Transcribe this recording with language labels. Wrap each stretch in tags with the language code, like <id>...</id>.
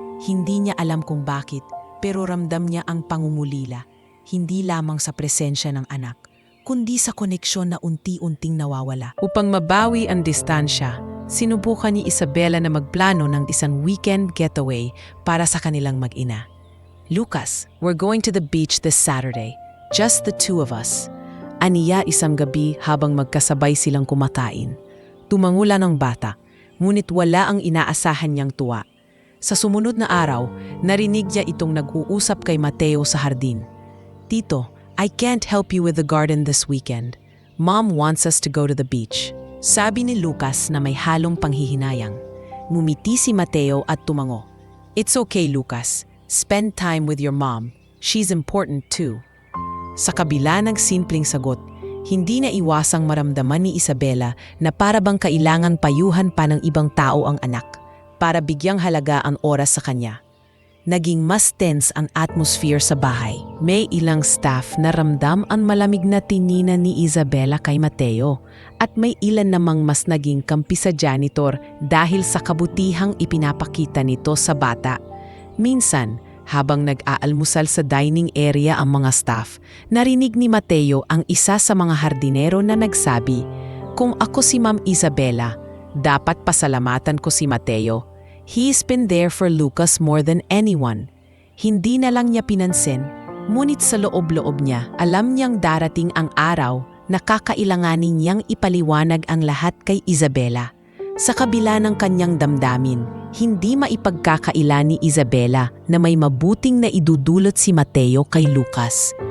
<tl>Hindi niya alam kung bakit, pero ramdam niya ang pangungulila, hindi lamang sa presensya ng anak, kundi sa koneksyon na unti-unting nawawala. Upang mabawi ang distansya, sinubukan ni Isabela na magplano ng isang weekend getaway para sa kanilang mag-ina.</tl> <en>"Lucas, we're going to the beach this Saturday. Just the two of us."</en> <tl>Aniya isang gabi habang magkasabay silang kumakain. Tumangula ng bata, ngunit wala ang inaasahan niyang tuwa. Sa sumunod na araw, narinig niya itong nag-uusap kay Mateo sa hardin. "Tito,</tl> <en>I can't help you with the garden this weekend." Mom wants us to go to the beach.</en> <tl>Sabi ni Lucas na may halong panghihinayang. Ngumiti si Mateo at tumango.</tl> <en>It's okay, Lucas. Spend time with your mom. She's important too.</en> <tl>Sa kabila ng simpleng sagot, hindi na iwasang maramdaman ni Isabela na para bang kailangan payuhan pa ng ibang tao ang anak para bigyang halaga ang oras sa kanya. Naging mas tense ang atmosphere sa bahay. May ilang staff na ramdam ang malamig na tinina ni Isabela kay Mateo at may ilan namang mas naging kampi sa janitor dahil sa kabutihang ipinapakita nito sa bata. Minsan, habang nag-aalmusal sa dining area ang mga staff, narinig ni Mateo ang isa sa mga hardinero na nagsabi, "Kung ako si Ma'am Isabela, dapat pasalamatan ko si Mateo.</tl> <en>He's been there for Lucas more than anyone."</en> <tl>Hindi na lang niya pinansin, ngunit sa loob-loob niya, alam niyang darating ang araw na kakailanganin niyang ipaliwanag ang lahat kay Isabela. Sa kabila ng kanyang damdamin, hindi maipagkakaila ni Isabela na may mabuting na idudulot si Mateo kay Lucas.</tl>